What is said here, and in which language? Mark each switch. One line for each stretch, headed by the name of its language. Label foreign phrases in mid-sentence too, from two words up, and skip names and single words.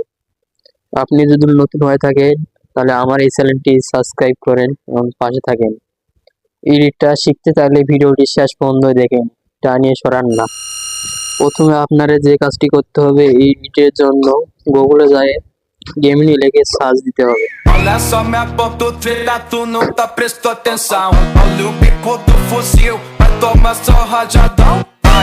Bangla: আপনি যদি নতুন হয়ে থাকেন, তাহলে আমার এই চ্যানেলটি সাবস্ক্রাইব করেন এবং পাশে থাকেন। এডিটটা শিখতে চাইলে ভিডিওটি শেষ পর্যন্ত দেখেন, টানিয়ে সরান না। প্রথমে আপনারা যে কাজটি করতে হবে, এই এডিটের জন্য গুগলে যায় গেমিনি লিখে সার্চ দিতে হবে।
Portuguese: Olha só minha ponta treta, tu nunca prestou atenção. Olha o bico do fuzil, vai tomar só rajadão.